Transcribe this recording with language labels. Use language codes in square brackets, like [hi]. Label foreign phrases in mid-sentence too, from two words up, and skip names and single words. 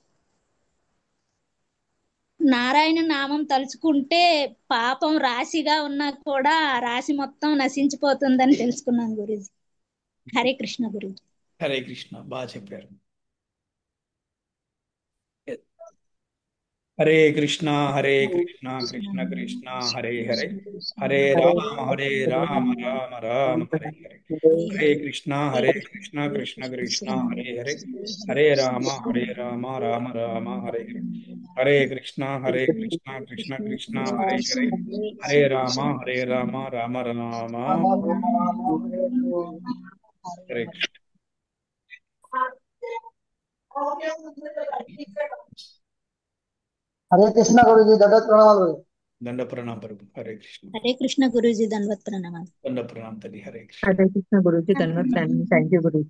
[te] నారాయణ నామం తలుచుకుంటే పాపం రాశిగా ఉన్నా కూడా ఆ రాశి మొత్తం నశించిపోతుందని తెలుసుకున్నాను గురూజీ. [sa] హరే కృష్ణ గురూజీ. హరే కృష్ణ, [te] బాగా చెప్పారు. [sa] హరే కృష్ణ కృష్ణ కృష్ణ హరే హరే, హరే రామ రామ రామ హరే హరే. హరే కృష్ణ కృష్ణ కృష్ణ హరే హరే, హరే రామ రామ రామ హరే హరే. హరే కృష్ణ కృష్ణ కృష్ణ హరే హరే, హరే రామ రామ రామ హరే కృష్ణ. హరే కృష్ణ [te] గురుజీ, దండవత్ ప్రణామాలు. దండ ప్రణామ ప్రభు. [sa] హరే కృష్ణ. హరే కృష్ణ [te] గురూజీ, దండవత్ ప్రణామాలు. దండ ప్రణామ తల్లి. [sa] హరే కృష్ణ. హరే కృష్ణ [te] గురూజీ, ధన్యవాదాలు. [en] thank you [te] గురూజీ.